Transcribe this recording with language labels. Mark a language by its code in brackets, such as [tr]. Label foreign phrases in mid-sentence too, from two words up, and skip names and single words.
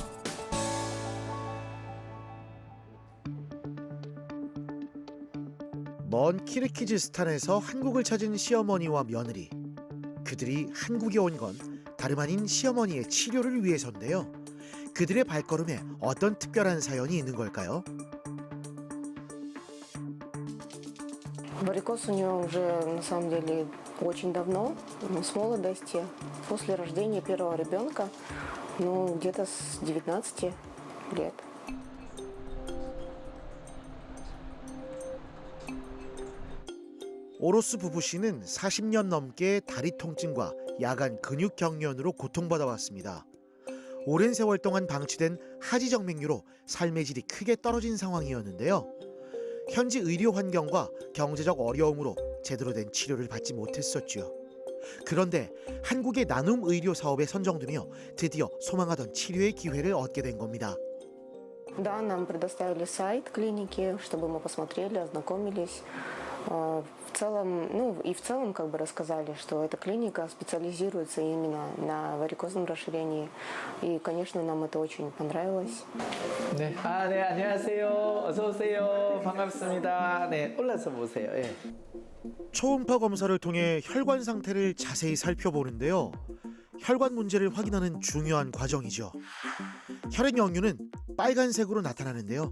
[ko] 먼 키르기즈스탄에서 한국을 찾은 시어머니와 며느리. 그들이 한국에 온 건 다름 아닌 시어머니의 치료를 위해서인데요. 그들의 발걸음에 어떤 특별한 사연이 있는 걸까요? [ru] Варикоз у нее уже на самом деле очень давно, с молодости, после рождения первого ребенка, ну где-то с 19 лет. [ko] 오로스 부부 씨는 40년 넘게 다리 통증과 야간 근육 경련으로 고통받아 왔습니다. 오랜 세월 동안 방치된 하지정맥류로 삶의 질이 크게 떨어진 상황이었는데요. 현지 의료 환경과 경제적 어려움으로 제대로 된 치료를 받지 못했었죠. 그런데 한국의 나눔 의료 사업에 선정되며 드디어 소망하던 치료의 기회를 얻게 된 겁니다. [ru] Да, нам предоставили сайт клиники, чтобы мы посмотрели, ознакомились. В целом, ну и в целом как бы рассказали, что эта клиника специализируется именно на варикозном расширении. И, конечно, нам это очень понравилось. [ko] 네, 네, 안녕하세요. 어서 오세요. 반갑습니다. 네, 올라서 보세요. 예. 초음파 검사를 통해 혈관 상태를 자세히 살펴보는데요. 혈관 문제를 확인하는 중요한 과정이죠. 혈액 역류는 빨간색으로 나타나는데요.